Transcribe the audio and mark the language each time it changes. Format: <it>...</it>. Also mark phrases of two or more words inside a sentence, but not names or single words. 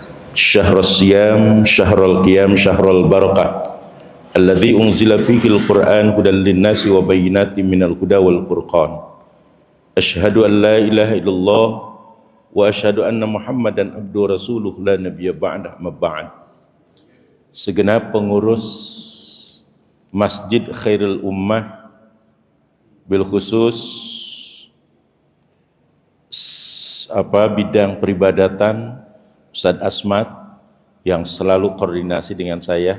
<ar>شهر الصيام، شهر القيام، شهر البركة الذي أنزل فيه القرآن هدى للناس وبينات من الهدى والفرقان. أشهد أن لا إله إلا الله وأشهد أن محمدا عبده رسوله لا نبي بعد ما بعد.</ar> <id>Segenap pengurus Masjid Khairul Ummah,</id> <ar>بالخصوص</ar> <id>bidang peribadatan, Ustadz Asmat yang selalu koordinasi dengan saya.</id>